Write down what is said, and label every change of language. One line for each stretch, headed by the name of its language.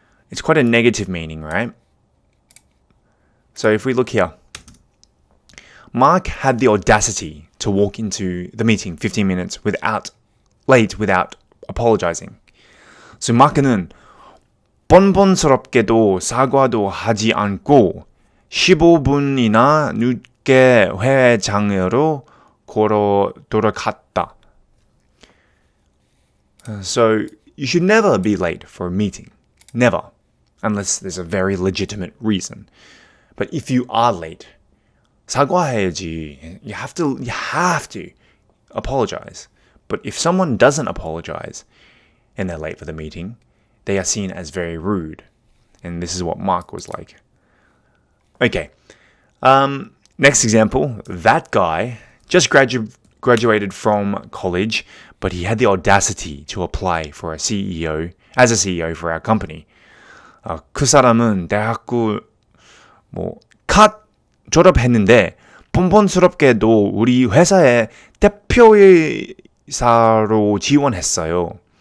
English: It's quite a negative meaning, right? So if we look here, Mark had the audacity to walk into the meeting 15 minutes late without apologizing.
Korean: So 마크는 뻔뻔스럽게도 사과도 하지 않고 15분이나 늦게 회장으로 걸어 돌아갔다.
English: So you should never be late for a meeting. Never. Unless there's a very legitimate reason. But if you are late,
Korean: 사과해야지.
English: You have to apologize. But if someone doesn't apologize and they're late for the meeting, they are seen as very rude. And this is what Mark was like. Okay. Next example, that guy just graduated from college, but he had the audacity to apply for as a CEO for our company.
Korean: 그 사람은 대학교 갓 졸업했는데 뻔뻔스럽게도 우리 회사의 대표이사로 지원했어요.